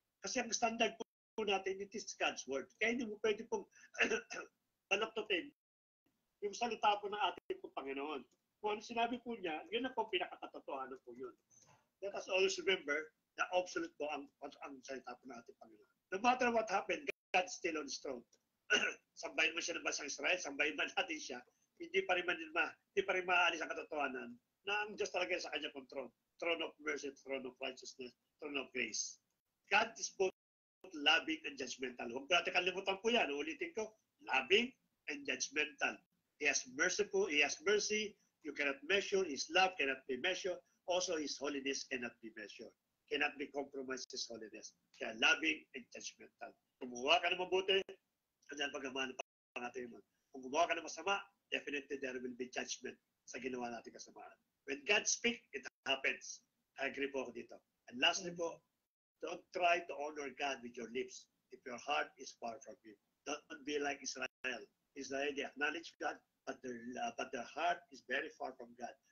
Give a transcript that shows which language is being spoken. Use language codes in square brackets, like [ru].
[tl] Kasi ang standard po natin, [en] it is God's word. [tl] Kaya hindi mo pwede pong panaktutin yung salita po ng ating pong Panginoon. Kung ano sinabi po niya, yun na po pinakakatotohanan po yun. [en] Let us always remember [tl] na absolute po ang salita po ng ating Panginoon. [en] No matter what happened, God's still on his throne. [tl] Sambahin mo siya ng bansang Israel, sambahin man natin siya, hindi pa rin maaalis ang katotohanan na ang Diyos talaga sa kanya pong [en] throne. Throne of mercy, throne of righteousness, throne of grace. God is both loving and judgmental. [tl] Huwag natin kalimutan po yan. Ulitin ko, [en] loving and judgmental. He has mercy. You cannot measure. His love cannot be measured. Also, His holiness cannot be measured. Cannot be compromised His holiness. Kaya loving and judgmental. [tl] Kung gumawa ka ng mabuti, andyan pagmamahal ng pangatin mo. Kung gumawa ka ng masama, [en] definitely there will be judgment [tl] sa ginawa natin kasamaan. [en] When God speaks, it happens. [tl] I agree po ako dito. [en] And lastly po, don't try to honor God with your lips if your heart is far from Him. Don't be like Israel. Israel, they acknowledge God, but their heart is very far from God.